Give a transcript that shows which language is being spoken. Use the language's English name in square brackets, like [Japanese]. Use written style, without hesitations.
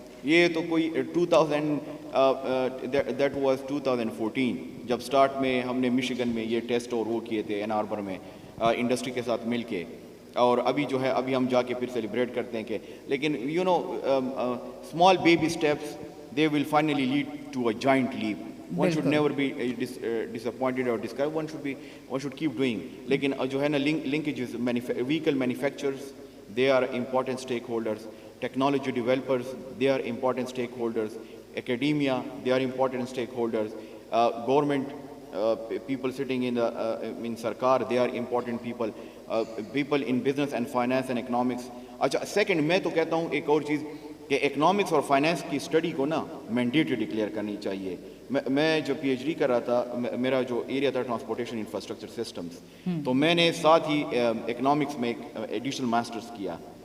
[Urdu] یہ تو کوئی 2000 واز 2014 جب سٹارٹ میں ہم نے مشیگن میں یہ ٹیسٹ اور وہ کیے تھے, این آربر میں انڈسٹری کے ساتھ مل کے. اور ابھی جو ہے ابھی ہم جا کے پھر سیلیبریٹ کرتے ہیں کہ, لیکن [English] You know small baby steps they will finally lead to a giant leap. One should never be disappointed or discouraged. One should keep doing. [Urdu] لیکن جو ہے نا [English] linkages, vehicle manufacturers, they are important stakeholders. Technology developers, they are important stakeholders. Academia, they are important stakeholders. Government people sitting in Sarkar, they are important people. People in business and finance and economics. [Urdu] اچھا, second میں تو کہتا ہوں ایک اور چیز کہ economics اور فائنانس کی اسٹڈی کو نا مینڈیٹری ڈکلیئر کرنی چاہیے. میں جو PhD کر رہا تھا, میرا جو ایریا تھا ٹرانسپورٹیشن انفراسٹرکچر سسٹمز, تو میں نے ساتھ ہی اکنامکس میں ایک ایڈیشنل ماسٹرز کیا,